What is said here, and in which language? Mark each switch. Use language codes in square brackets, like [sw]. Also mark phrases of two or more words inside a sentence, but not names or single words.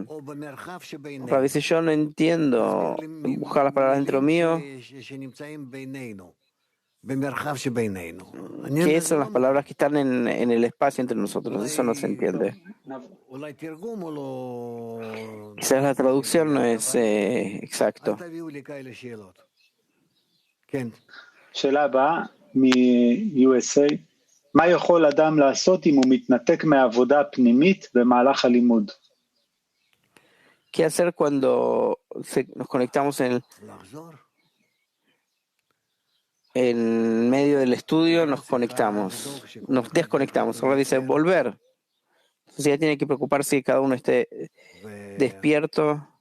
[es] A veces yo no entiendo buscar las palabras dentro mío. ¿Qué son las palabras que están en el espacio entre nosotros? Eso no se entiende. Quizás la traducción no es exacto. [he] שאלה הבאה מ-USA, מה יכול אדם לעשות אם הוא מתנתק מהעבודה הפנימית במהלך הלימוד? [es] ¿Qué hacer cuando nos conectamos en medio del estudio? Nos desconectamos. Ahora dice volver. Entonces ya tiene que preocuparse que cada uno esté despierto.